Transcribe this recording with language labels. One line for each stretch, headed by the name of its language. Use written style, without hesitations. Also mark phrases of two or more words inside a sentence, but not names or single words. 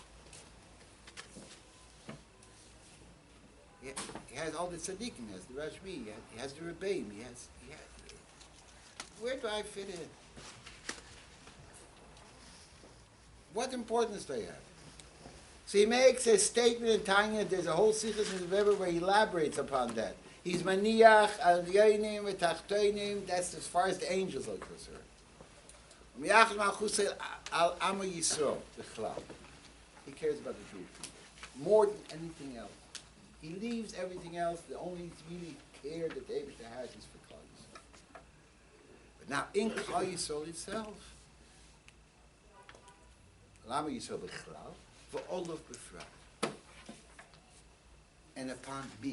English: He has all the tzaddikim, he has the Rashbi, he has the Rebbeim, he has, where do I fit in? What importance do I have? So he makes a statement in Tanya, there's a whole Sichos in the Rebbe where he elaborates upon that.
Hebrew: He's מניח, על עליונים, ותחתונים,
English: that's as far as the angels are concerned.
Hebrew: מניח מלכות על עמו ישראל, בכלל.
English: He cares about the Jewish people more than anything else. He leaves everything else. The only really care that the Eibush has is for
Hebrew: כלל ישראל.
English: But now in
Hebrew: כלל ישראל
English: itself,
Hebrew: עמו ישראל בכלל,
English: for all of b'frat, and upon me.